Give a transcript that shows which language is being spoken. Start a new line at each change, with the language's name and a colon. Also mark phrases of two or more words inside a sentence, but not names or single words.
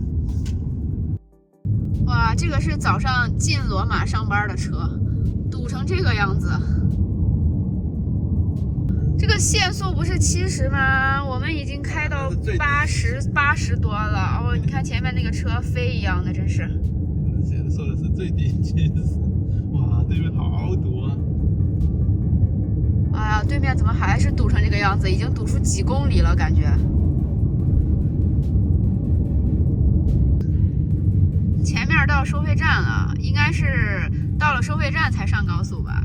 Chinese: 哇，這個是早上進羅馬上班的車，堵成這個樣子。這個限速不是70嗎？我們已經開到80多了。哦，你看前面那個車飛一樣的，真是。現在說的是最低70，哇，對面好堵啊！哎呀，對面怎麼還是堵成這個樣子？已經堵出幾公里了，感覺。前面到收費站了，應該是到了收費站才上高速吧？